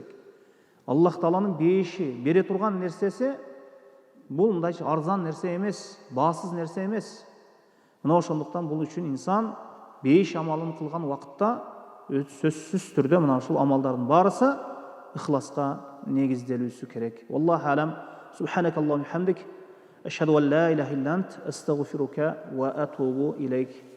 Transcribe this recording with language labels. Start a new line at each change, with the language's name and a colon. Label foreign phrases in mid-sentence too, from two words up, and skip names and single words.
Kyrgyz: Аллах Тааланын бейиши, бере турган нерсеси бул мындай арзан нерсе эмес, баасыз нерсе эмес. Мына ошондуктан бул үчүн инсан бейиш амалын кылган убакытта сөзсүз түрдө мына ушул амалдардын баарысы ихласка негизделүүсү керек.
Arabic: والله أعلم. سبحانك اللهم بحمدك أشهد أن لا إله إلا أنت أستغفرك وأتوب إليك.